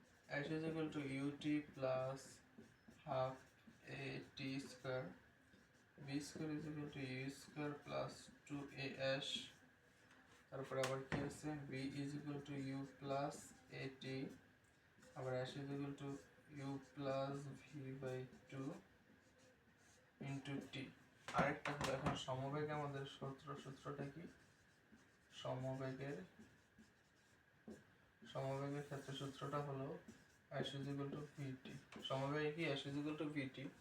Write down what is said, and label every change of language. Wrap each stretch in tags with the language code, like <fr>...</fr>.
<en>s is equal to ut plus half a t square, b square is equal to u square plus 2as।</en> <bn>তারপরে আবার কি আছে?</bn> <en>b is equal to u plus at, আবার s is equal to u plus v by 2 into t।</en> <bn>আরেকটা হলো এখন সমবেগে আমাদের সূত্রটা কি? সমবেগের ক্ষেত্রে সূত্রটা হলো</bn> <en>s is equal to vt।</en> <bn>সমবেগে কি?</bn> <en>s is equal to vt।</en>